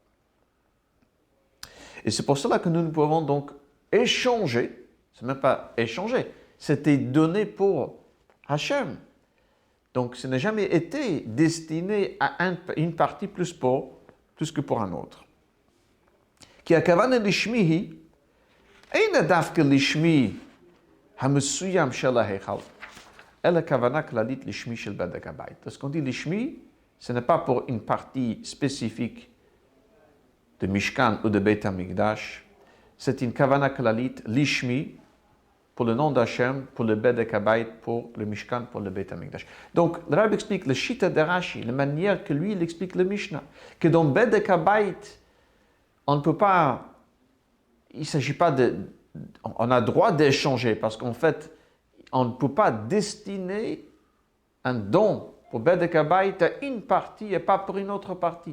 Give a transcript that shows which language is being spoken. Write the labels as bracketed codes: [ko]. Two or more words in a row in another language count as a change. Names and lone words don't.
[fr] Et c'est pour cela que nous pouvons donc échanger. C'est même pas échanger, c'était donné pour Hachem. Donc, ce n'a jamais été destiné à une partie plus que pour un autre. Qui a [he] כוונה לשמי, אין דווקא לשמי המסוים של ההיכל, אלא כוונה כללית לשמי של בדק הבית. [fr] Lorsqu'on dit לשמי, ce n'est pas pour une partie spécifique de Mishkan ou de Beit HaMikdash, c'est une [he] כוונה כללית, לשמי, [fr] pour le nom d'Hachem, pour le Bedek Habayit, pour le Mishkan, pour le Beit HaMikdash. Donc, le Rabbi explique le Shita de Rashi, la manière que lui, il explique le Mishnah, que dans Bedek Habayit, on ne peut pas, il ne s'agit pas on a droit d'échanger, parce qu'en fait, on ne peut pas destiner un don pour Bedek Habayit à une partie et pas pour une autre partie.